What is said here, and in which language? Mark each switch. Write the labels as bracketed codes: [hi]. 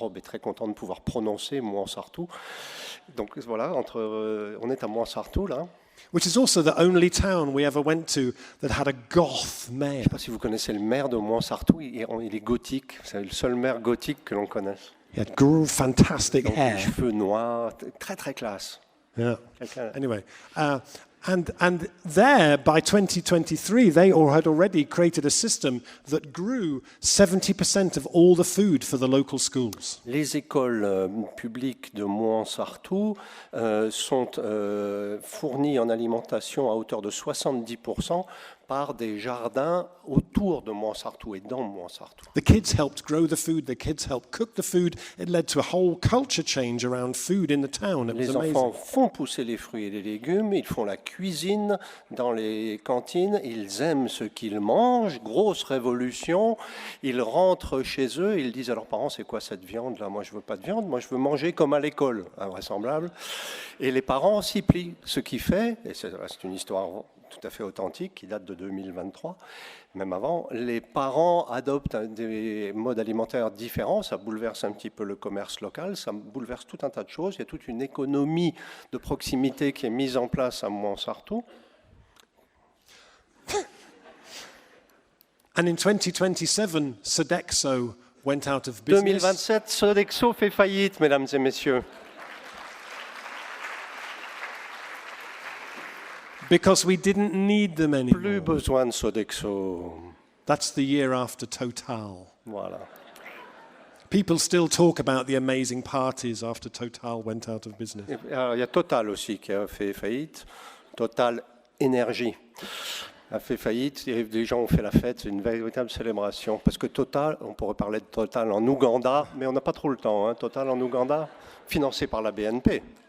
[fr] Rob est très content de pouvoir prononcer Mouansartou. Donc voilà, on est à Mouansartou là. [en] Which is also the only town we ever went to that had a goth mayor. [fr] Je ne sais pas si vous connaissez le maire de Mouansartou, il est gothique. C'est le seul maire gothique que l'on connaisse. [en] He had fantastic [fr] Donc, [en] hair. [fr] Les cheveux noirs, très très classe. [en] Yeah. Anyway. And there, by 2023, they had already created a system that grew 70% of all the food for the local schools. [fr] Les écoles publiques de Mouansartou sont fournies en alimentation à hauteur de 70% par des jardins autour de Mouansartou et dans Mouansartou. [en] The kids helped grow the food, the kids helped cook the food. It led to a whole culture change around food in the town. It was [fr] Les [en] amazing. [fr] enfants font pousser les fruits et les légumes, ils font la cuisine dans les cantines, ils aiment ce qu'ils mangent, grosse révolution, ils rentrent chez eux, ils disent à leurs parents c'est quoi cette viande là, moi je veux pas de viande, moi je veux manger comme à l'école, invraisemblable. Et les parents s'y plient, ce qui fait, et c'est une histoire tout à fait authentique qui date de 2023, même avant, les parents adoptent des modes alimentaires différents, ça bouleverse un petit peu le commerce local, ça bouleverse tout un tas de choses, il y a toute une économie de proximité qui est mise en place à Mouansartou. [en] And in 2027, Sodexo went out of business. [fr] 2027, Sodexo fait faillite, mesdames et messieurs. [en] Because we didn't need them anymore. [fr] Plus besoin de Sodexo. [en] That's the year after Total. [fr] Voilà. [en] People still talk about the amazing parties after Total went out of business. [fr] Alors, il y a Total aussi qui a fait faillite. Total Énergie a fait faillite. Et les gens ont fait la fête. C'est une véritable célébration. Parce que Total, on pourrait parler de Total en Ouganda, mais on n'a pas trop le temps. Hein. Total en Ouganda, financé par la BNP.